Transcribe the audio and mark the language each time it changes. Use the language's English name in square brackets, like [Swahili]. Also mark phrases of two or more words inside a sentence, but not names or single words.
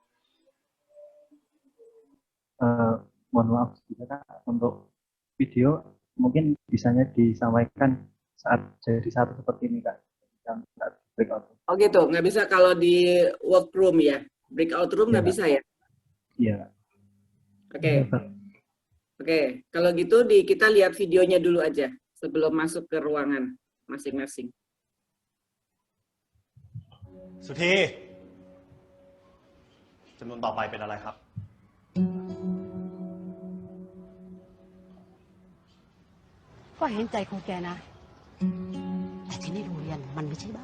[Indonesian] Mohon maaf juga Kak, untuk video mungkin bisanya disampaikan saat jadi satu seperti ini Kak. Oh gitu, nggak bisa kalau di workroom ya? [English] Breakout room [Indonesian] nggak bisa ya? Iya. Oke, kalau gitu kita lihat videonya dulu aja sebelum masuk ke ruangan masing-masing. [Thai] สุธีจำนวนต่อไปเป็นอะไรครับ ก็เห็นใจของแกนะ แต่ที่นี่โรงเรียนมันไม่ใช่บ้าน